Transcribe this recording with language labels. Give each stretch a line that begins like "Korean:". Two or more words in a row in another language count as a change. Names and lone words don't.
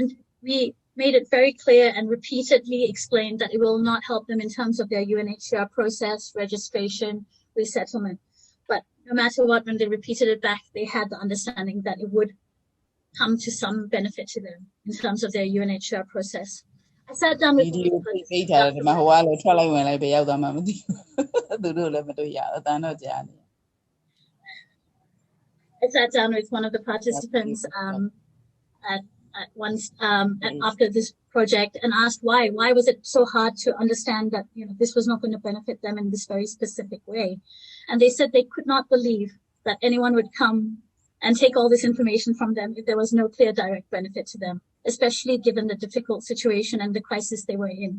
English: And we made it very clear and repeatedly explained that it will not help them in terms of their UNHCR process, registration, resettlement. But no matter what, when they repeated it back, they had the understanding that it would come to some benefit to them in terms of their UNHCR process. I sat down with
Burmese: Video ပေးထားတယ်ဒီမှာဟိုကလည်းထွက်လိုက်ဝင်လိုက်ပဲရောက်သွားမှမသိဘူးသူတို့လည်းမတွေ့ရအတန်းတော့ကြားနေ
English: I sat down with one of the participants after this project and asked why was it so hard to understand that this was not going to benefit them in this very specific way, and they said they could not believe that anyone would come and take all this information from them if there was no clear direct benefit to them, especially given the difficult situation and the crisis they were in.